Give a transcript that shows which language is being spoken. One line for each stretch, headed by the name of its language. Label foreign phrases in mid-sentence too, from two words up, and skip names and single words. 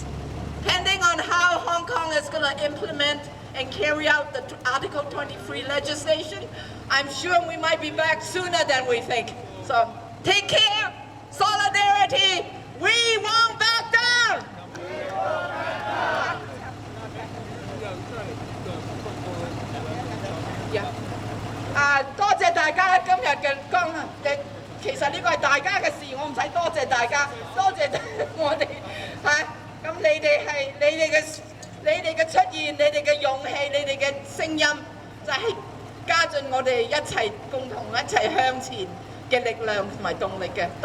English: Depending on how Hong Kong is going to implement and carry out the Article 23 legislation, I'm sure we might be back sooner than we think. So take care, solidarity, we won't back down! Yeah.
Cantonese: 多謝大家今日嘅其實呢個係大家嘅事，我唔使多謝大家，多謝我哋嚇。咁你哋嘅出現，你哋嘅勇氣，你哋嘅聲音，就係加進我哋一齊共同一齊向前嘅力量同埋動力嘅。